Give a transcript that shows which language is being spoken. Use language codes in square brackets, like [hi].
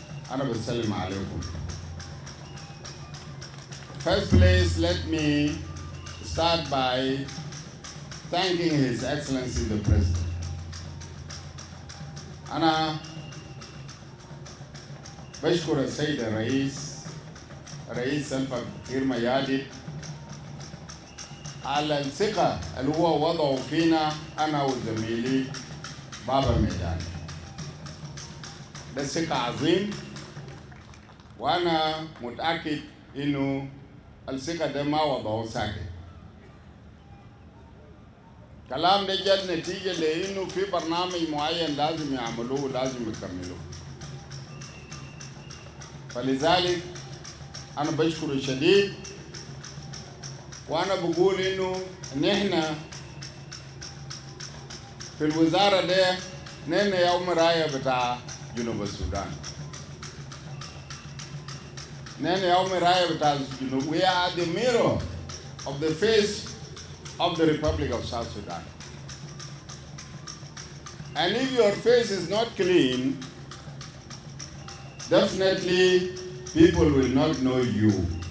[ar] Ana Basalim alaikum. [en] First place, let me start by thanking His Excellency the President. [ar] أنا بشكر السيد الرئيس سلفا كير ميادي على الثقة اللي هو وضعه فينا أنا وزميلي بابا ميدان. ده ثقة عظيم وأنا متأكد إنه الثقة ده ما وضعه ساكت. كلام ده جد نتيجة لأنه في برنامج معين لازم يعملوه ولازم يكملوه. فلذلك أنا بشكر شديد وأنا بقول إنه نحن في الوزارة ده نحن يوم راية بتاع جنوب السودان. نحن يوم راية بتاع جنوب. [en] We are the mirror of the face of the Republic of South Sudan. And if your face is not clean, definitely people will not know you.